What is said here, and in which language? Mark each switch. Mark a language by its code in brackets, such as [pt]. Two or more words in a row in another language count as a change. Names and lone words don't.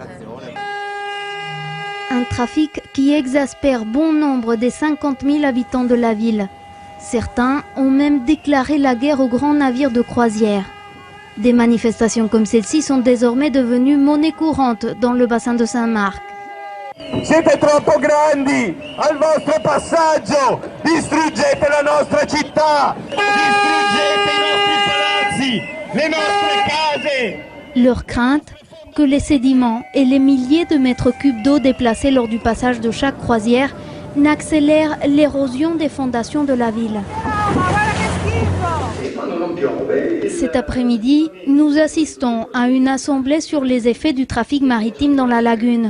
[fr] Un trafic qui exaspère bon nombre des 50 000 habitants de la ville. Certains ont même déclaré la guerre aux grands navires de croisière. Des manifestations comme celle-ci sont désormais devenues monnaie courante dans le bassin de Saint-Marc. [it] Siete troppo grandi al vostro passaggio, distruggete la nostra città, distruggete i nostri palazzi, le nostre case. [fr] Leur crainte, que les sédiments et les milliers de mètres cubes d'eau déplacés lors du passage de chaque croisière n'accélèrent l'érosion des fondations de la ville. Cet après-midi, nous assistons à une assemblée sur les effets du trafic maritime dans la lagune.